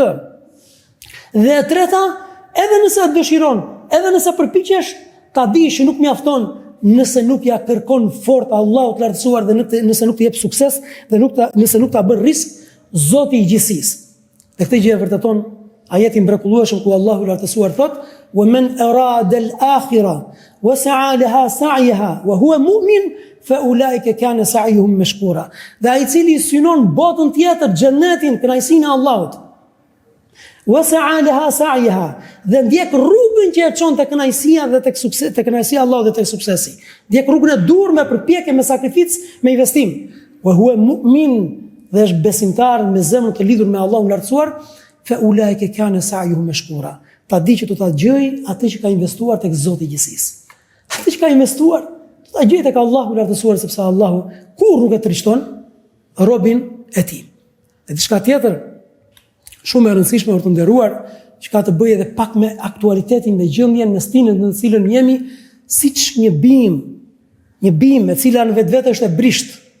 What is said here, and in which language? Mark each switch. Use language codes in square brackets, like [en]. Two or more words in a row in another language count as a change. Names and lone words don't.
[sq] Dhe e treta, edhe nëse e dëshiron, edhe nëse përpiqesh, ta dish që nuk mjafton nëse nuk ja kërkon fort Allahut lartësuar dhe nëse nuk të jep sukses dhe nëse nuk ta bën risk Zoti i gjithësisë. Dhe këtë gjë e vërteton ajeti mrekullueshëm ku Allahu lartësuar thot: [ar] "ومن أراد الآخرة وسعى لها سعيها وهو مؤمن فأولئك كان سعيهم مشكورا." [sq] Dhe ai i cili synon botën tjetër, xhenetin, kënaqësinë e Allahut, [ar] وسعى لها سعيها, [sq] dhe ndjek rrugën që e çon te kënaqësia dhe tek suksesi, te kënaqësia e Allahut dhe tek suksesi. Ndjek rrugën e dur me përpjekje, me sakrificë, me investim. [ar] وهو مؤمن, [sq] dhe është besimtar me zemrën të lidhur me Allahun lartësuar, [ar] فأولئك كان سعيهم مشكورا. [sq] Ta di që do ta gjej atë që ka investuar tek Zoti i gjithësisë. Atë që ka investuar, do ta gjej tek Allahu lartësuar, sepse Allahu kur nuk e trishton robin e tij. Dhe diçka tjetër shumë e rëndësishme për të nderuar, që ka të bëjë edhe pak me aktualitetin dhe gjendjen në stinën në të cilën jemi, siç një bim e cila në vetvete është e brisht.